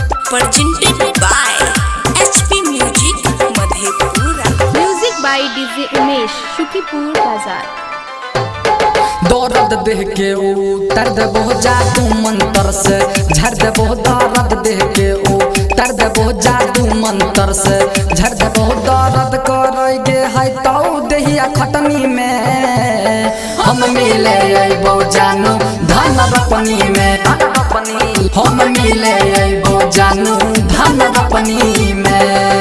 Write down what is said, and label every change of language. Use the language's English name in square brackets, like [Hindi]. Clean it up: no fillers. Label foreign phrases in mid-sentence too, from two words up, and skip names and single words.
[English] presented by HP Music Madhepura. Music by DJ Umesh, Shukipur Bazaar. [Bhojpuri] दर्द देह के उतर देबो जादू मंत्र से, झड़ देबो दर्द देह के उतर देबो जादू मंत्र से, झड़ देबो दर्द करेगे है तो देहिया खटनी में हम मिले अइबो जानू धन रपनी में, हम मिले अइबो जानू धन रपनी में।